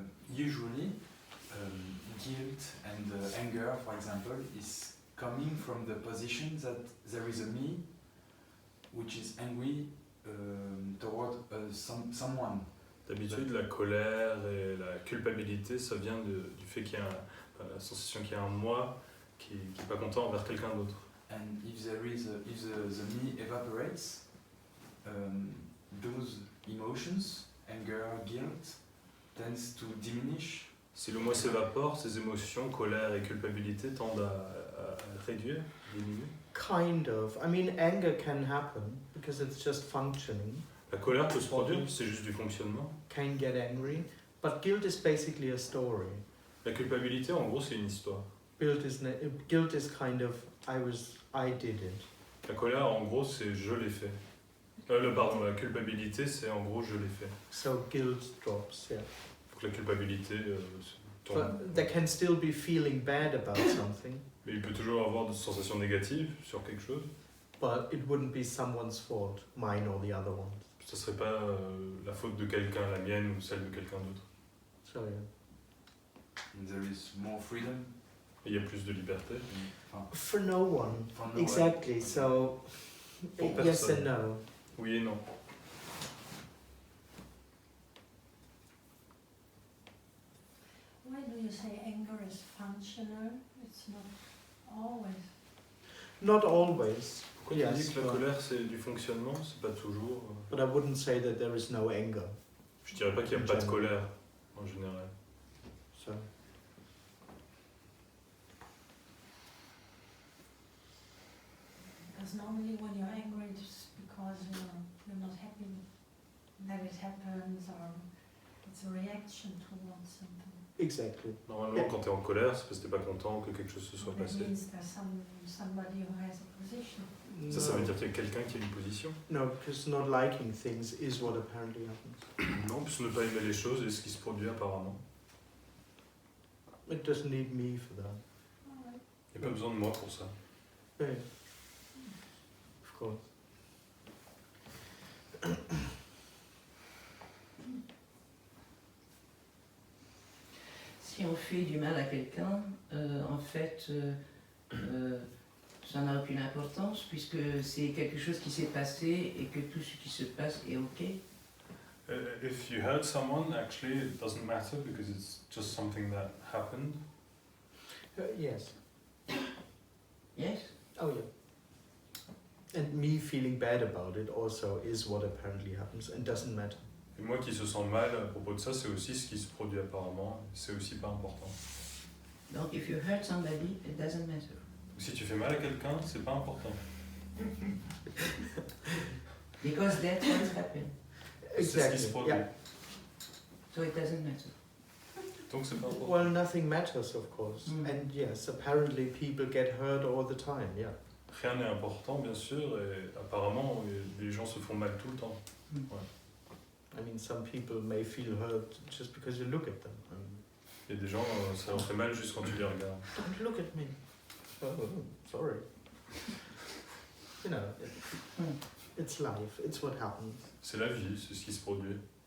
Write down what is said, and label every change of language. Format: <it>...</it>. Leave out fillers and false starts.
<en>Usually, guilt and anger, for example, is coming from the position that there is a me which is angry toward someone.</en> <fr>D'habitude, la colère et la culpabilité, ça vient du fait qu'il y a la sensation qu'il y a un moi qui n'est pas content envers quelqu'un d'autre.</fr> <en>And if there is if the me evaporates, those emotions, anger, guilt, tends to diminish.</en> <fr>Si le moi s'évapore, ces émotions, colère et culpabilité tendent à réduire, diminuer.</fr> <en>Kind of. I mean, anger can happen because it's just functioning.</en> <fr>La colère peut se produire, c'est juste du fonctionnement.</fr> <en>Can get angry. But guilt is basically a story.</en> <fr>La culpabilité, en gros, c'est une histoire.</fr> <en>Guilt is kind of, I did it.</en> <fr>La colère, en gros, c'est je l'ai fait. La culpabilité, c'est en gros je l'ai fait.</fr> <en>So guilt drops, yeah.</en> <fr>Donc la culpabilité tombe.</fr> <en>But there can still be feeling bad about something,</en> <fr>Mais il peut toujours avoir des sensations négatives sur quelque chose.</fr> <en>but it wouldn't be someone's fault, mine or the other ones.</en> <fr>Ce serait pas la faute de quelqu'un, la mienne ou celle de quelqu'un d'autre.</fr> <en>So yeah. And there is more freedom.</en> <fr>Et il y a plus de liberté. Enfin,</fr> <en>For no one. for no one. Exactly. So</en> <fr>Pour</fr> <en>yes</en> <fr>personne.</fr> <en>and no.</en> <fr>Oui et non.</fr> <en>Why do you say anger is functional? It's not always. Not always.</en> <fr>Pourquoi tu dis que la colère c'est du fonctionnement, c'est pas toujours.</fr> <en>But I wouldn't say that there is no anger.</en> <fr>Je dirais pas qu'il n'y a pas de colère en général.</fr> <en>So Because normally when you're angry, it's because you're not happy that it happens, or it's a reaction towards something. exactly.</en> <fr>Normalement, quand t'es en colère, c'est parce que t'es pas content que quelque chose se soit</fr> <en>That</en> <fr>passé.</fr> <en>means there's somebody who has a position.</en> <fr>Ça veut dire qu'il y a quelqu'un qui a une position.</fr> <en>No, because not liking things is what apparently happens.</en> <fr>Non, parce que ne pas aimer les choses est ce qui se produit apparemment.</fr> <en>It doesn't need me for that.</en> <fr>Il n'y a pas besoin de moi pour ça.</fr> <en>Yeah. course.</en> <fr>Si on fait du mal à quelqu'un, en fait, ça n'a aucune importance puisque c'est quelque chose qui s'est passé et que tout ce qui se passe est OK.</fr> <en>If you hurt someone, actually it doesn't matter because it's just something that happened. Yes. Yes? Oh yeah. And me feeling bad about it also is what apparently happens and doesn't matter.</en> <fr>Et moi qui se sens mal à propos de ça, c'est aussi ce qui se produit apparemment, c'est aussi pas important. Donc,</fr> <en>if you hurt somebody, it doesn't matter.</en> <fr>Si tu fais mal à quelqu'un, c'est pas important.</fr> <en>Because that's what's happened.</en> <fr>C'est ce qui se</fr> <en>Exactly.</en> <fr>produit.</fr> <en>Yeah. So it doesn't matter.</en> <fr>Donc c'est pas important.</fr> <en>Well, nothing matters, of course. Mm. And yes, apparently people get hurt all the time. Yeah.</en> <fr>Rien n'est important, bien sûr, et apparemment, les gens se font mal tout le temps. Mm. Ouais.</fr> <en>I mean, some people may feel hurt just because you look at them.</en> <fr>Il y a des gens, ça leur fait mal juste quand tu les regardes.</fr> <en>Don't look at me. Oh, sorry. You know, it's life. It's what happens.</en> <fr>C'est la vie, c'est ce qui se produit.</fr>